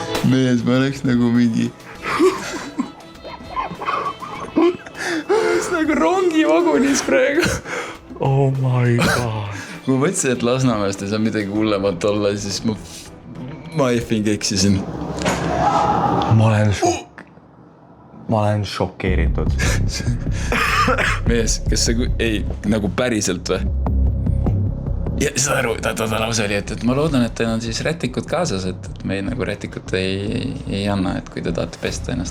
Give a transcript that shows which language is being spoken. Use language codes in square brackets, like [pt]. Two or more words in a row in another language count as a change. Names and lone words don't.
[et] mees, ma oleks nagu mingi nagu rongivagunis praegu. [en] Oh my god. [et] Kui ma mõtlesin, et Lasnamäest ei saa midagi hullemat olla, siis ma effing eksisin. Ma olen šokeeritud. Mees, kas sa nagu päriselt või? Ja sa aru, ta lause oli, et ma loodan, et teil on siis rätikud kaasas, et me nagu rätikut ei anna, et kui te tahate pesta ennast.